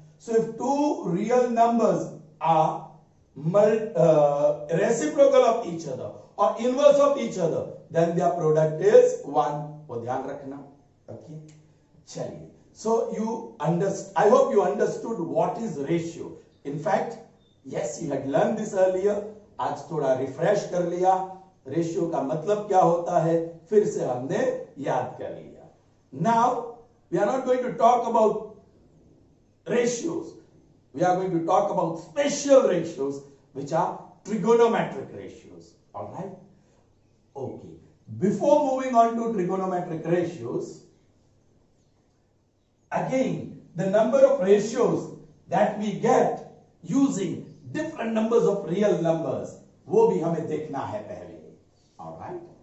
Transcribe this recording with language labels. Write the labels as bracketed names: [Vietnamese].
[English] So if two real numbers are reciprocal of each other or inverse of each other, then their product is 1. [Hindi] वो ध्यान रखना. Okay, चलिए. [English] So you understand. I hope you understood what is ratio. In fact, yes, you had learned this earlier. [Hindi] आज थोड़ा refresh कर लिया. Ratio का मतलब क्या होता है, फिर से हमने याद कर लिया. [English] Now we are not going to talk about ratios. We are going to talk about special ratios, which are trigonometric ratios. All right? Okay. Before moving on to trigonometric ratios, again, the number of ratios that we get using different numbers of real numbers, [Hindi] वो भी हमें देखना है पहले. [English] All right?